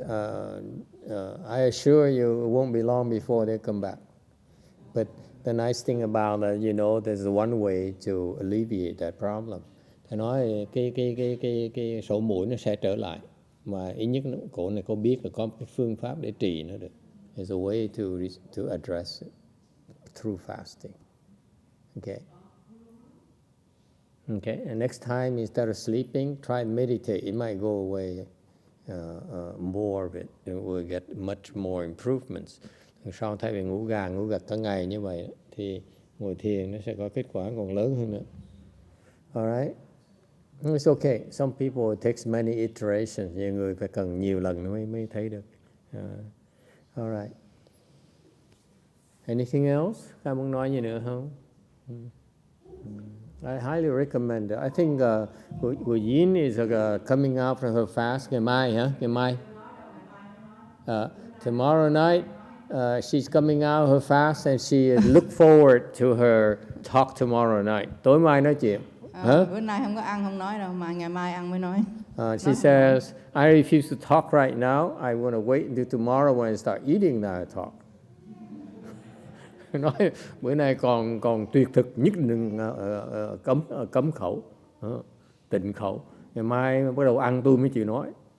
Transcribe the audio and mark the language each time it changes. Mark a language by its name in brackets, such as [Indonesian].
[English] I assure you, it won't be long before they come back. But the nice thing about it, there's one way to alleviate that problem. [Vietnamese] Thầy nói cái sổ mũi nó sẽ trở lại, mà ít nhất cổ này cô biết là có cái phương pháp để trị nó được. [English] There's a way to address it through fasting. Okay, and next time instead of sleeping, try and meditate. It might go away more of it. It will get much more improvements. [Vietnamese] Sau thay vì ngủ gật cả ngày như vậy, thì ngồi thiền nó sẽ có kết quả còn lớn hơn nữa. [English] Alright? It's okay. Some people it takes many iterations. [Vietnamese] Nhiều người phải cần nhiều lần mới thấy được. [English] Alright. Anything else? [Vietnamese] Các muốn nói gì nữa không? [English] I highly recommend it. I think Wu Yin is coming out from her fast. [Vietnamese] Ngày mai. [English] Tomorrow night, she's coming out her fast and she look forward to her talk tomorrow night. [Vietnamese] Tối mai nói chuyện. Bữa nay không có ăn không nói đâu, mà ngày mai ăn mới nói. [English] She says, I refuse to talk right now. I want to wait until tomorrow when I start eating, now I talk. [Vietnamese] Nói bữa nay còn tuyệt thực nhất đừng cấm khẩu, tịnh khẩu. Ngày mai bắt đầu ăn tôi mới chịu nói.